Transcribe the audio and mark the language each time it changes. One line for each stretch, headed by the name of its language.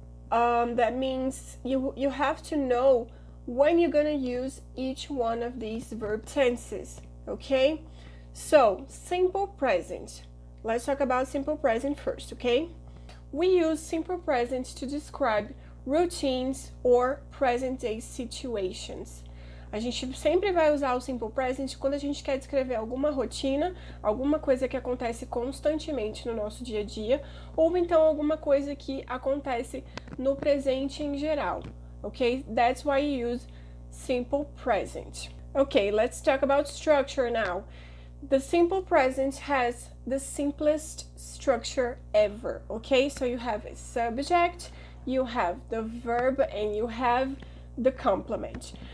English: That means you have to know when you're going to use each one of these verb tenses, okay? So, simple present. Let's talk about simple present first, okay? We use simple present to describe routines or present day situations.
Portuguese: A gente sempre vai usar o simple present quando a gente quer descrever alguma rotina, alguma coisa que acontece constantemente no nosso dia a dia, ou então alguma coisa que acontece no presente em geral.
English: Okay, that's why you use simple present. Okay, let's talk about structure now. The simple present has the simplest structure ever, okay? So you have a subject, you have the verb, and you have the complement.